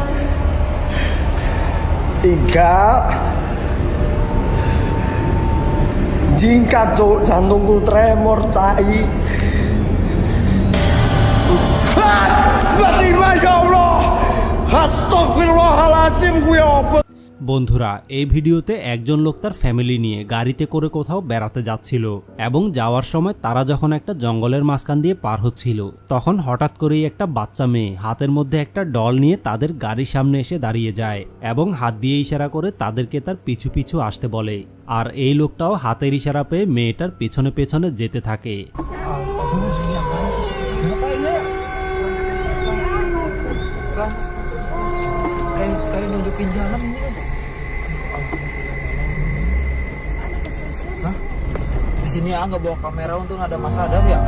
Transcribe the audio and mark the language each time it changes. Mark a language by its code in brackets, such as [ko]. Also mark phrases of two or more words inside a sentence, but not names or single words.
[id] 3 jingkat cuk, jantungku tremor tai. Fatimah ya Allah. Astagfirullahaladzim gue apa? [bn] বন্ধুরা, এই ভিডিওতে একজন লোক তার ফ্যামিলি নিয়ে গাড়িতে করে কোথাও বেড়াতে যাচ্ছিল এবং যাওয়ার সময় তারা যখন একটা জঙ্গলের মাঝখান দিয়ে পার হচ্ছিল, তখন হঠাৎ করেই একটা বাচ্চা মেয়ে হাতের মধ্যে একটা ডল নিয়ে তাদের গাড়ির সামনে এসে দাঁড়িয়ে যায় এবং হাত দিয়ে ইশারা করে তাদেরকে তার পিছু পিছু আসতে বলে। আর এই লোকটাও হাতের ইশারা পেয়ে মেয়েটার পেছনে পেছনে যেতে থাকে। [id] Kayak nunjukin jalan ini. Hah? Di sini ya nggak bawa kamera untuk ada Mas Adam ya?